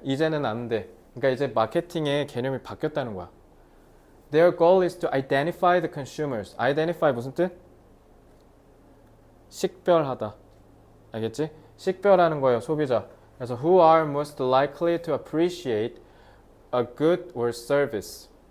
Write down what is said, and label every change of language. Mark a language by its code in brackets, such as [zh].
[ko] 이제는 아는데. 그러니까 이제 마케팅의 개념이 바뀌었다는 거야. [en] Their goal is to identify the consumers. [ko] identify 무슨 뜻? 식별하다. 알겠지? 식별하는 거예요, 소비자. 그래서 [en] who are most likely to appreciate a good or service.